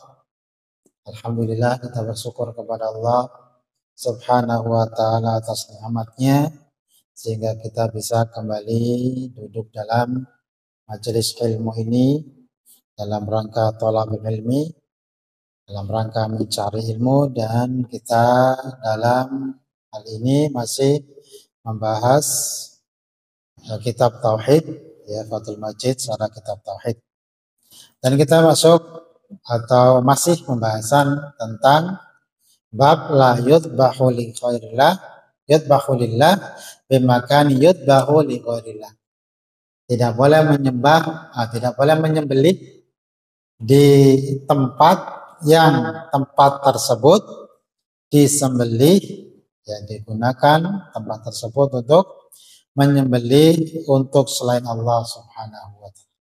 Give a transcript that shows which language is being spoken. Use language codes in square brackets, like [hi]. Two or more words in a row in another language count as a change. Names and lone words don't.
[id] Alhamdulillah kita bersyukur kepada Allah [ar] سبحانه وتعالى [id] atas nikmatnya sehingga kita bisa kembali duduk dalam majelis ilmu ini dalam rangka [ar] طلب العلم, [id] dalam rangka mencari ilmu, dan kita dalam hal ini masih membahas kitab Tauhid, ya, Fathul Majid, secara kitab Tauhid. Dan kita masuk atau masih pembahasan tentang bab [ar] لا يذبح لغير الله، يذبح لله بمكان يذبح لغير الله. [id] Tidak boleh menyembah, tidak boleh menyembelih di tempat yang tempat tersebut disembelih, ya, digunakan tempat tersebut untuk menyembelih untuk selain Allah [ar] سبحانه وتعالى.